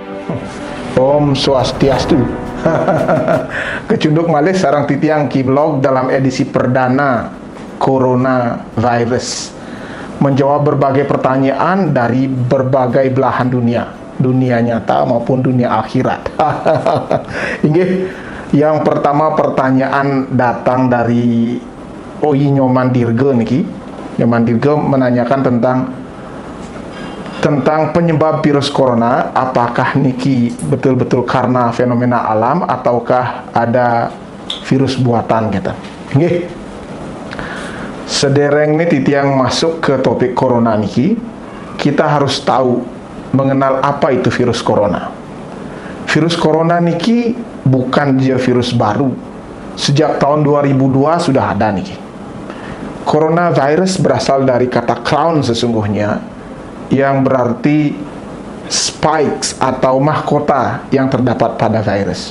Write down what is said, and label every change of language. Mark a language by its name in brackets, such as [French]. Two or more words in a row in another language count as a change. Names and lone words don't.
[Indonesian] Om Swastiastu. [Balinese] Kecunduk malih sarang titiang [Indonesian] Kiblog dalam edisi perdana Coronavirus, menjawab berbagai pertanyaan dari berbagai belahan dunia nyata maupun dunia akhirat. Inggih, yang pertama pertanyaan datang dari Oi Nyoman Dirga niki. Nyoman Dirga menanyakan tentang penyebab virus corona. Apakah niki betul-betul karena fenomena alam ataukah ada virus buatan gitu. Nggih. [Balinese] Sedereng nih titiang [Indonesian] masuk ke topik corona niki, kita harus tahu mengenal apa itu virus corona. Virus corona niki bukan dia virus baru. Sejak tahun 2002 sudah ada niki. Coronavirus berasal dari kata crown sesungguhnya, yang berarti spikes atau mahkota yang terdapat pada virus.